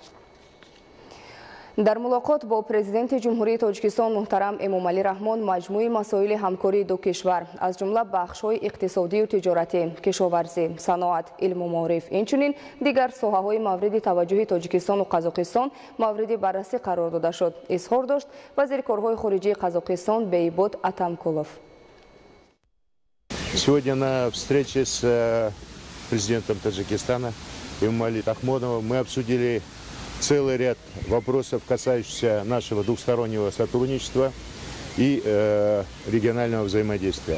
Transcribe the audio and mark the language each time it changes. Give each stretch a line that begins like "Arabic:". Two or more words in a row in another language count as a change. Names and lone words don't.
Tajik: дар мулоқот бо президенти ҷумҳурии Тоҷикистон муҳтарам Эмомалӣ Раҳмон маҷмӯи масоили ҳамкории ду кишвар аз ҷумла бахшҳои иқтисодию тиҷоратӣ, кишоварзӣ, саноат, илму маориф, инчунин дигар соҳаҳои мавриди таваҷҷӯҳи Тоҷикистону Қазоқистон мавриди баррасӣ қарор дода шуд. изҳор дошт вазири корҳои хориҷии Қазоқистон Бейбуд Атамкулов.
Russian: Сегодня на встрече с президентом Таджикистана Эмомали Рахмоновым мы обсудили целый ряд вопросов, касающихся нашего двухстороннего сотрудничества и регионального взаимодействия.